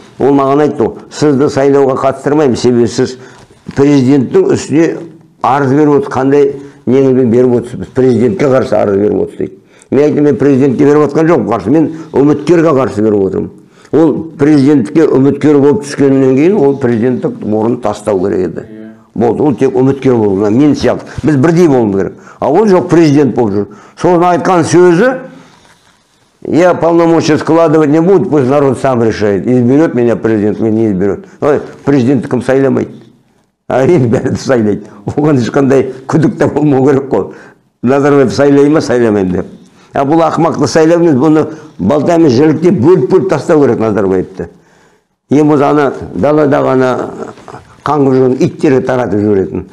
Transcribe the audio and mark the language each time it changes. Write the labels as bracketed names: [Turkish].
[Kazakh] Ол маған айтты, сізді сайлауға қатыстырмаймын, себебі сіз президенттің үстіне арыз беріп отырсыз, қандай неңізбен беріп отырсыз, президентке қарсы арыз беріп отырсыз дейді. Мен айттым, мен президентке беріп отқан жоқ, қарсы, мен үміткерге қарсы беріп отырмын. Ол президентке үміткер болып түскеннен кейін ол президенттік орнын тастау керек еді. Болды, ол тек үміткер болды. Мен сияқты. Біз бірдей болуымыз керек. А ол жоқ, президент болып жүр. Соны айтқан сөзі, [Russian] я полномочия складывать не буду, пусть народ сам решает. Изберет меня президент, меня не изберет. [Kazakh] Ой, президентті кім сайламайды? Әрине бәрі сайлайды. Оған ешқандай күдік те болмау керек қой. Назарбаев сайлай ма, сайламаймын деп. А бұл ақмақты сайлауымыз, бұны балтамен жіліктеп, бөліп тастау керек Назарбаевты. Ең болса ана даладағы ана қаңғып жүрген иттерге таратып жіберетін.